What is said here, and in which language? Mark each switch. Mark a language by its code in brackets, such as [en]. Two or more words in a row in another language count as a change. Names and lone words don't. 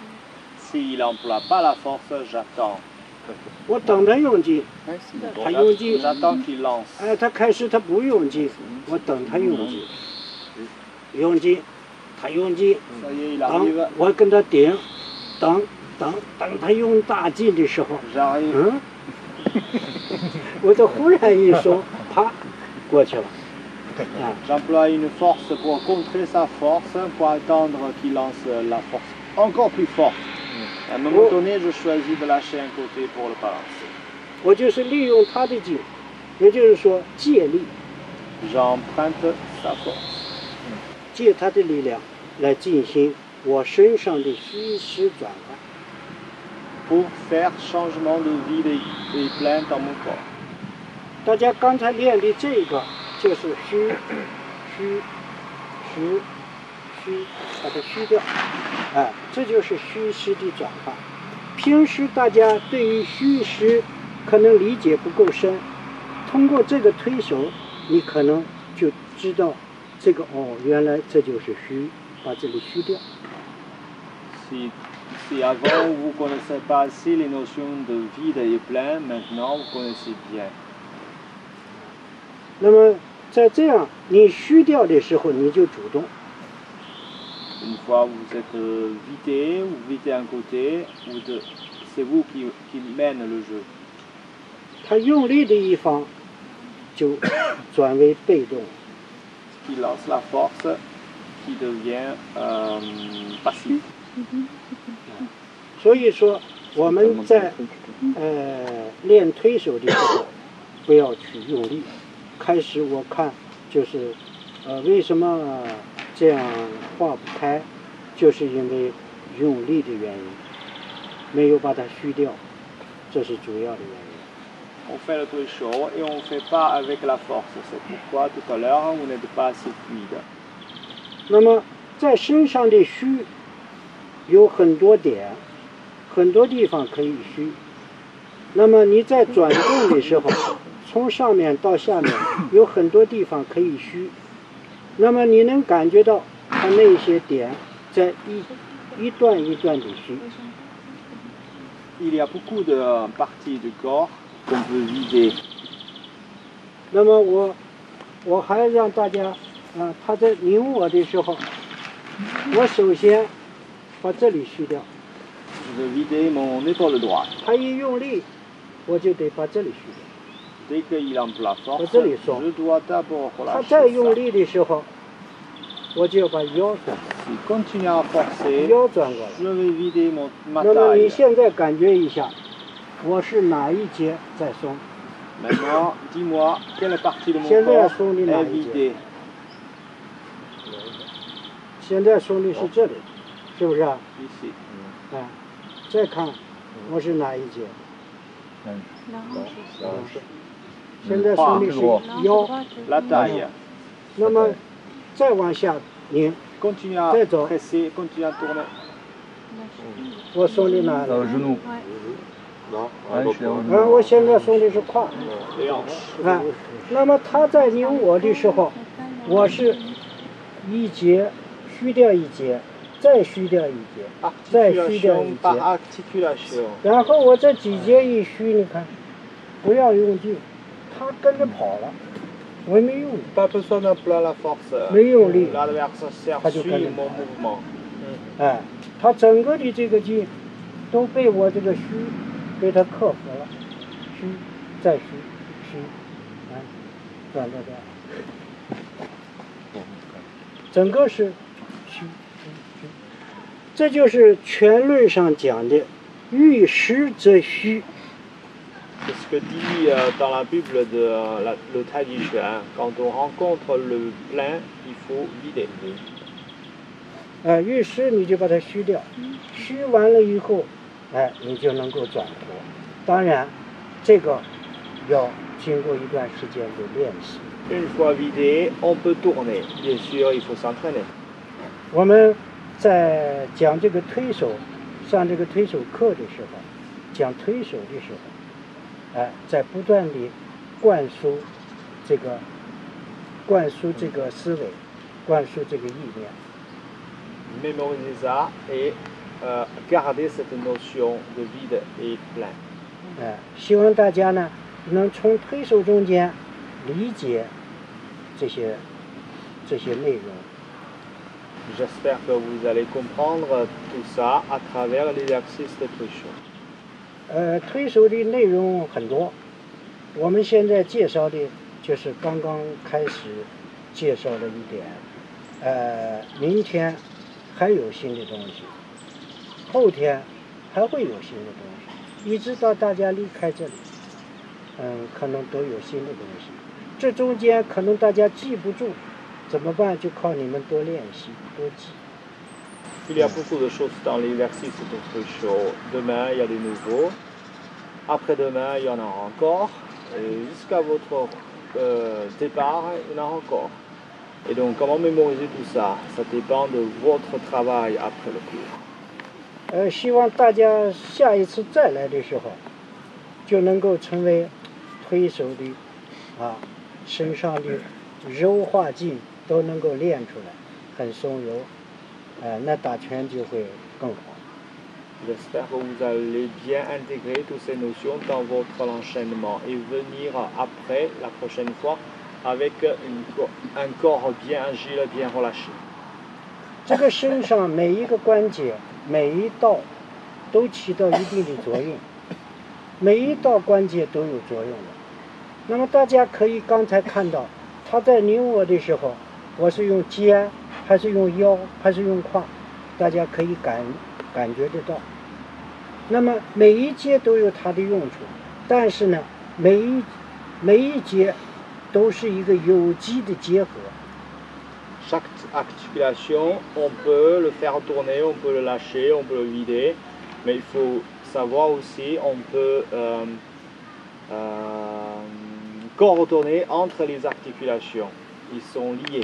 [zh] 我等他用劲，他用劲，哎，他开始他不用劲，我等他用劲，用劲，他用劲，等我跟他顶，等他用大劲的时候，我就忽然一收，啪，过去了。 [fr] J'emploie une force pour contrer sa force, pour attendre qu'il lance la force encore plus forte. À un moment donné, je choisis de lâcher un côté pour le balancer. [zh] 我就是利用他的劲，也就是说借力。 [fr] J'emprunte sa force. [zh] 借他的力量来进行我身上的虚实转换。 [fr] Pour faire changement de vide et plein dans mon corps. [zh] 大家刚才练的这个就是虚，把它虚掉，这就是虚实的转换。平时大家对于虚实可能理解不够深，通过这个推手，你可能就知道这个哦，原来这就是虚，把这里虚掉。 [fr] Si avant vous ne connaissez pas assez les notions de vide et plein, maintenant vous connaissez bien. [zh] 那么在这样你虚掉的时候，你就主动。 [fr] Une fois vous êtes vidé, vous videz un côté, c'est vous qui mène le jeu. [zh] 他用力的一方就转为被动。 [fr] Qui lance la force, qui devient passif. [zh] 所以说我们在练推手的时候，不要去用力。开始我看就是为什么这样化不开，就是因为用力的原因，没有把它虚掉，这是主要的原因。 [fr] On fait le truc chaud et on ne fait pas avec la force. C'est pourquoi tout à l'heure vous n'êtes pas assez fluide. [zh] 那么在身上的虚有很多点，很多地方可以虚。那么你在转动的时候，从上面到下面有很多地方可以虚。那么你能感觉到它那些点在一段一段的虚。 [fr] Il y a beaucoup de parties du corps qu'on peut vider. [zh] 那么我还让大家他在拧我的时候，我首先把这里虚掉。 [fr] Je vais vider mon épaule droite. [zh] 他一用力，我就得把这里虚掉。 [fr] Dès qu'il emploie la force, je dois d'abord [zh] 他 [fr] relâcher [zh] 再用 [fr] ça. [zh] 力的时候，我就要把腰转， [fr] S'il continue à forcer, [zh] 腰转过来。 [fr] je vais vider ma [zh] 那么你 [fr] taille. [zh] 现在感觉一下，我是哪一节在松？ [fr] Maintenant, dis-moi quelle partie de mon [zh] 现在 [fr] corps [zh] 松的哪 [fr] est [zh] 一节？ [fr] vidée. [zh] 现在松的是这里，是不是啊？ [fr] Ici. [zh] 哎，再看我是哪一节？现在松的是腰， [fr] La taille. [zh] 那么再往下拧， [fr] Continue à D'accord. presser, continue à tourner. [zh] 我松的哪里？ [fr] genou. Non, hanche et au [zh] 我现在松的是胯。 [fr] les hanches. [zh] 啊，那么他在拧我的时候，我是一节虚掉一节，再虚掉一节，再虚掉一 [fr] Articulation par [zh] 节， [fr] articulation. [zh] 然后我这几节一虚，你看，不要用劲，他跟着跑了，我没用， [fr] Pas besoin d'employer la force. [zh] 没用力， [fr] L'adversaire Radio suit Canada. mon mouvement. [zh] 哎，他整个的这个劲都被我这个虚被他克服了，虚再虚虚，啊，转到这儿，整个是虚虚虚，这就是拳论上讲的遇实则虚。 [fr] C'est ce que dit dans la Bible le Tai Chi Chuan. Quand on rencontre le plein, il faut vider. [zh] 遇实你就把它虚掉，虚完了以后，哎，你就能够转活。当然，这个要经过一段时间的练习。 [fr] Une fois vidé, on peut tourner. Bien sûr, il faut s'entraîner. [zh] 我们在讲这个推手，上这个推手课的时候，讲推手的时候，哎，在不断地灌输这个思维，灌输这个意念。 [fr] Mémoriser ça et garder cette notion de vide et plein. [zh] 哎，希望大家呢能从推手中间理解这些内容。 [fr] J'espère que vous allez comprendre tout ça à travers l'exercice de Tuisho. [zh] 推手的内容很多，我们现在介绍的就是刚刚开始介绍了一点，明天还有新的东西，后天还会有新的东西，一直到大家离开这里，可能都有新的东西。这中间可能大家记不住，怎么办？就靠你们多练习，多记。 [fr] Il y a beaucoup de choses dans l'exercice de Tuisho. Demain, il y a des nouveaux. Après-demain, il y en a encore. Et jusqu'à votre départ, il y en a encore. Et donc, comment mémoriser tout ça? Ça dépend de votre travail après le cours. [zh] 希望大家下一次再来的时候，就能够成为推手的身上的柔化劲都能够练出来，很松柔，那打拳就会更好。 [fr] J'espère que vous allez bien intégrer toutes ces notions dans votre enchaînement et venir après, la prochaine fois, avec un corps bien agile, bien relâché. [zh] 这个身上每一个关节、每一道都起到一定的作用，每一道关节都有作用的。那么大家可以刚才看到，他在拧我的时候，我是用肩，还是用腰，还是用胯，大家可以感觉得到。那么每一节都有它的用处，但是呢，每一节都是一个有机的结合。 [fr] Chaque articulation, on peut le faire tourner, on peut le lâcher, on peut le vider, mais il faut savoir aussi, on peut coordonner entre les articulations. Ils sont liés.